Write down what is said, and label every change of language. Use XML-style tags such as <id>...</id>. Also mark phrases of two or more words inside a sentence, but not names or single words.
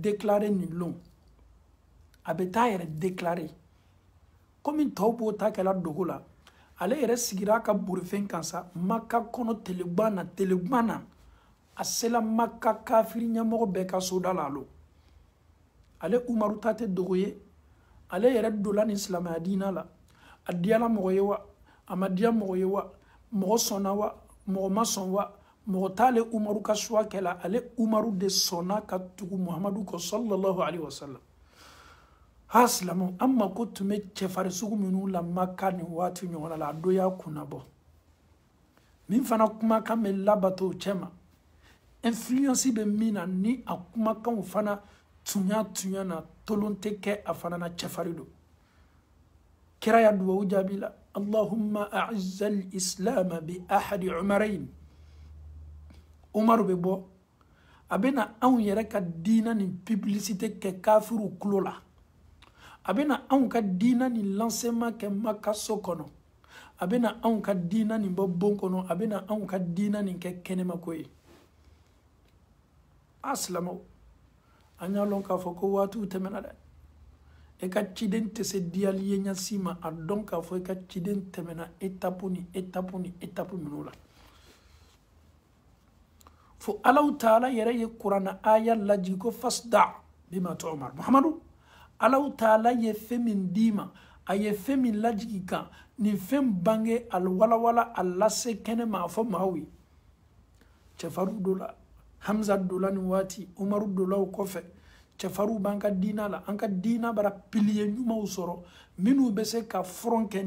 <bm>déclarer nin lon a bɛ taa yɛrɛ déclarer komi tɔw b'o ta kɛla dogo la ale yɛrɛ sigira ka borifɛn kan sa Maka kɔnɔ telegban na a sela Maka kafiri ɲɛmɔgɔ bɛɛ ka soda la alo ale Umaru ta tɛ dogo ye ale yɛrɛ dola ni silamɛya diina la a diyala mɔgɔ ye wa a ma diya mɔgɔ ye wa mɔgɔ sɔnna wa mɔgɔ ma sɔn wa mɔgɔ t'ale Umaru ka choix kɛla ale Umaru de sɔnna ka tugu Muhammadu kɔ</bm> <ar>صلى الله عليه وسلم</ar> <bm>ha silamɛw an mako tun bɛ cɛfarin sugu minnu la Maka nin waati ɲɔgɔn la a do y'a kunna bɔ min fana kumakan bɛ labato o cɛ ma influence bɛ min na ni a kumakanw fana tunya na tolon tɛ kɛ a fana na cɛfarin do kira ya duwawu jaabi la</bm> <ar>اللهم أعز الإسلام بأحد العمرين</ar> <bm>Umaru bɛ bɔ a bɛna anw yɛrɛ ka diina nin publicité kɛ kafiru kulo la a bɛna anw ka diina nin lancement kɛ Maka so kɔnɔ a bɛna anw ka diina nin bɔ bon kɔnɔ a bɛna anw ka diina nin kɛ kɛnɛma ko ye a silamɛw an y'a lɔn k'a fɔ ko waatiw tɛmɛna dɛ e ka ciden tɛ se diyali ye ɲasi ma a dɔn k'a fɔ e ka ciden tɛmɛna étape minnu la fo Allahu Taala yɛrɛ ye kuranna aya lajigi ko</bm> <ar>فاصدع بما تؤمر</ar> <bm>Muhammadu Allahu Taala ye fɛn min d'i ma a ye fɛn min lajigi kan nin fɛn bange a walawala a lase kɛnɛ ma a fɔ maaw ye cɛfarinw dola Hamza dola nin waati Umaru dola o kɔfɛ cɛfarinw b'an ka diina la an ka diina bara pilier ɲumanw sɔrɔ minnu bɛ se ka front kɛ ni</bm>